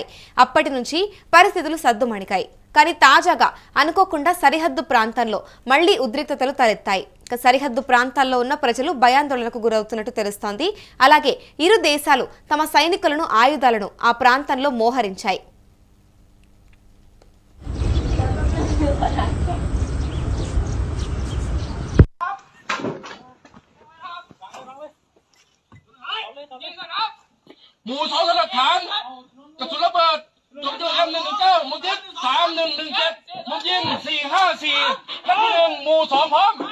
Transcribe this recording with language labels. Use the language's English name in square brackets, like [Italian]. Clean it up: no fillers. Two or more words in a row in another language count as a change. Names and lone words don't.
[Telugu] అప్పటి నుంచి పరిస్థితులు సద్దుమణిగాయి. కానీ తాజాగా అనుకోకుండా సరిహద్దు ప్రాంతంలో మళ్లీ ఉద్రిక్తతలు తలెత్తాయి. సరిహద్దు ప్రాంతాల్లో ఉన్న ప్రజలు భయాందోళనకు గురవుతున్నట్టు తెలుస్తోంది. అలాగే ఇరు దేశాలు తమ సైనికులను ఆయుధాలను ఆ ప్రాంతంలో మోహరించాయి. [Thai] หมู่2หลักฐานกระสุนระเบิดจุดM119 มุ่งทิศ3-1-7มุ่งยิง4-5-4นัดที่1หมู่2พร้อม